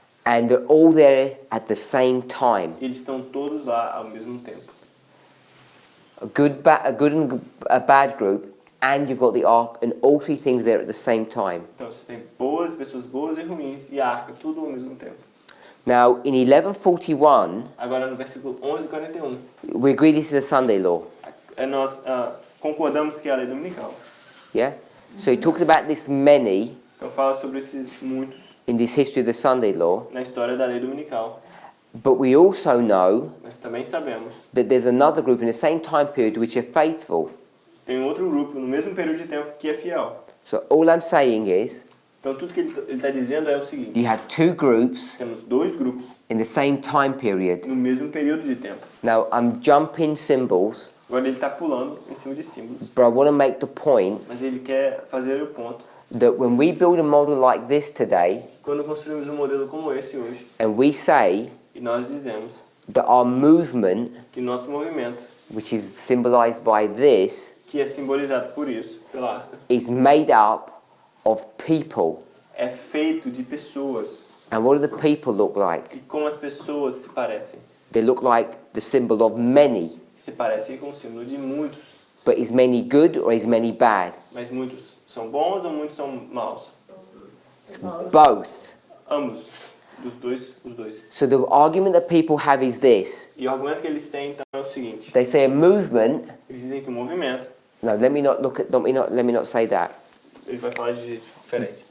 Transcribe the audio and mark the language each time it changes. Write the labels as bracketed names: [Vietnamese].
[English] and they're all there at the same time. [Portuguese] E eles estão todos lá ao mesmo tempo. [English] A good and a bad group, and you've got the ark, and all three things there at the same time. [Portuguese] Então você tem pessoas boas e ruins, e a arca, tudo ao mesmo tempo. [English] Now, in 1141, [Portuguese] Agora no versículo 11:41, [English] we agree this is a Sunday law. [Portuguese] nós concordamos que é a lei dominical. [English] Yeah? So he talks about this many [Portuguese] Então fala sobre esses muitos [English] in this history of the Sunday law, [Portuguese] na história da lei dominical. [English] but we also know [Portuguese] Mas também sabemos, [English] that there's another group in the same time period which are faithful. [Portuguese] tem outro grupo no mesmo período de tempo que é fiel. [English] So all I'm saying is, [Portuguese] Então tudo que ele está dizendo é o seguinte: [English] you have two groups [Portuguese] temos dois grupos [English] in the same time period. [Portuguese] no mesmo período de tempo. [English] Now, I'm jumping symbols, [Portuguese] Agora ele está pulando em cima de símbolos, [English] but I want to make the point [Portuguese] mas ele quer fazer o ponto. [English] that when we build a model like this today, [Portuguese] Quando construímos um modelo como esse hoje, [English] and we say [Portuguese] e nós dizemos [English] that our movement, [Portuguese] que nosso movimento, [English] which is symbolized by this, [Portuguese] que é simbolizado por isso, pela arca, [English] is made up of people. [Portuguese] é feito de pessoas. [English] And what do the people look like? [Portuguese] E como as pessoas se parecem? [English] They look like the symbol of many. [Portuguese] Se parecem com o símbolo de muitos. [English] But is many good or is many bad? [Portuguese] Mas muitos são bons ou muitos são maus? [English] Both. [Portuguese] Ambos. Os dois. [English] So the argument that people have is this. [Portuguese] E o argumento que eles têm então é o seguinte: [English] They say a movement. [Portuguese] eles dizem que o movimento, [English] No, let me not say that. [Portuguese] ele vai falar de jeito diferente.